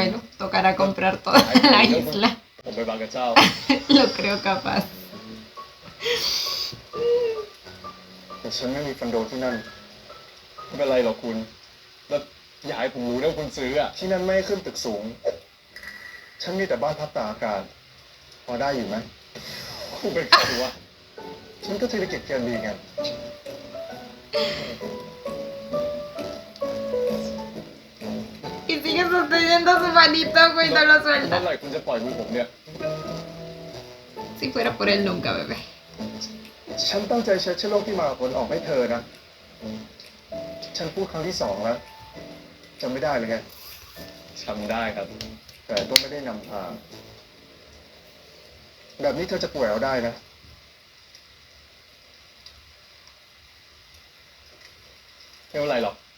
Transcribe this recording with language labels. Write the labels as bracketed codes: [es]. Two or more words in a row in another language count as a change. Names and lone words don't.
[es] Bueno, tocará comprar toda la isla. [th] ผมไปบางกระเจ้า [es] Lo creo capaz. [th] แต่ฉันไม่มีคอนโดที่นั่น ไม่เป็นไรหรอกคุณ แล้วอย่าให้ผมรู้นะว่าคุณซื้ออะที่นั่นไม่ให้ขึ้นตึกสูง ฉันมีแต่บ้านพักตากอากาศ พอได้อยู่ไหมคุณเป็นใครวะฉันก็เศรษฐกิจเกินดีไง [es] Y sigue sosteniendo su manito, güey, no lo [th] เมื่อ [es] suelta. [th] ไหร่คุณจะปล่อยมือผมเนี่ย [es] Si fuera por él, nunca, bebé. [th] ฉันตั้งใจเช็ดเชื้อโรคที่มากับผลออกให้เธอนะ ฉันพูดครั้งที่ 2 แล้วจำไม่ได้เลยไงจำได้ครับ แต่ก็ไม่ได้นำพา แบบนี้เธอจะป่วยเอาได้นะ ไม่เป็นไรหรอก